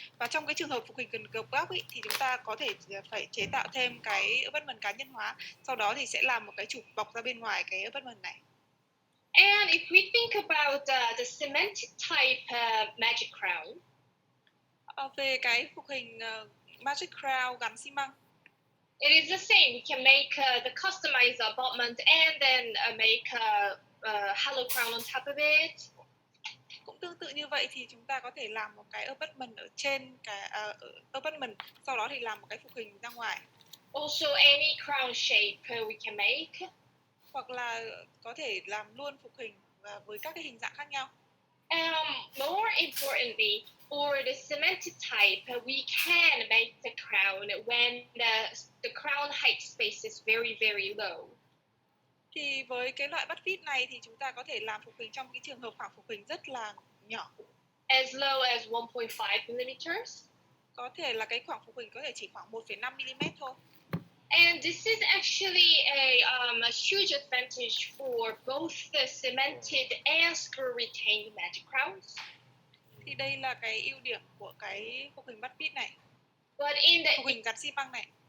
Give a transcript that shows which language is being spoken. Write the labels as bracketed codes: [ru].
[vi] Và trong cái trường hợp phục hình cần gập góc ý, thì chúng ta có thể phải chế tạo thêm cái abutment cá nhân hóa. Sau đó thì sẽ làm một cái trục bọc ra bên ngoài cái abutment này. [en] And if we think about the cemented type magic crown, [vi] về cái phục hình magic crown gắn xi măng, [en] it is the same. We can make the customized abutment and then make a hollow crown on top of it. [vi] Cũng tương tự như vậy thì chúng ta có thể làm một cái abutment ở trên cái abutment, sau đó thì làm một cái phục hình ra ngoài. [en] Also, any crown shape we can make. [vi] Hoặc là có thể làm luôn phục hình với các cái hình dạng khác nhau. [en] More importantly, for the cemented type, we can make the crown when the crown height space is very, very low. [vi] Thì với cái loại bắt vít này thì chúng ta có thể làm phục hình trong cái trường hợp khoảng phục hình rất là nhỏ. [en] As low as 1.5 millimeters. [vi] Có thể là cái khoảng phục hình có thể chỉ khoảng 1,5 mm thôi. [en] And this is actually a huge advantage for both the cemented and screw retained magic crowns. [vi] Thì đây là cái ưu điểm của cái phục hình bắt vít này. [en] But in the [vi] phục hình gắn xi măng này.